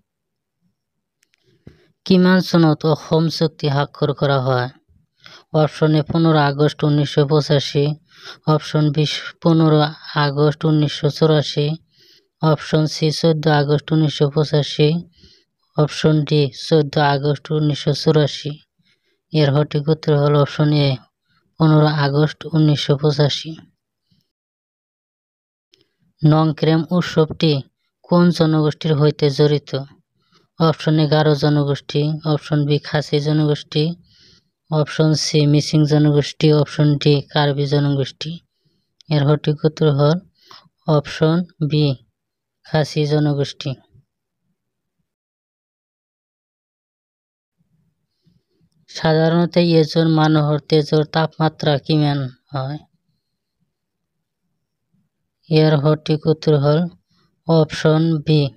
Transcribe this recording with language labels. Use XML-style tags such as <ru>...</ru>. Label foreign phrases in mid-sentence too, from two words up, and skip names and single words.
<as>কিমান চনত অসম চুক্তি স্বাক্ষৰ কৰা হয়?</as> <en>option A</en> <as>15 আগষ্ট 1985,</as> <en>option B</en> <as>15 আগষ্ট 1984,</as> <en>option C</en> <as>14 আগষ্ট 1985,</as> <en>option D</en> <as>14 আগষ্ট 1984।</as> <bn>এর সঠিক উত্তর হল</bn> <en>option A</en> <bn>15 আগস্ট 1985। নংক্রেম উৎসবটি কোন জনগোষ্ঠীর হইতে জড়িত?</bn> <en>option A</en> <bn>গারো জনগোষ্ঠী,</bn> <en>option B</en> <bn>খাসি জনগোষ্ঠী,</bn> <en>option C</en> <bn>মিসিং জনগোষ্ঠী,</bn> <en>option D</en> <bn>কার্বি জনগোষ্ঠী। এর সঠিক উত্তর হল</bn> <en>option B</en> <bn>খাসি জনগোষ্ঠী।</bn> <as>সাধাৰণতে এজন মানুহৰ তেজৰ তাপমাত্ৰা কিমান হয়? ইয়াৰ সঠিক উত্তৰ হল</as> <en>option B.</en>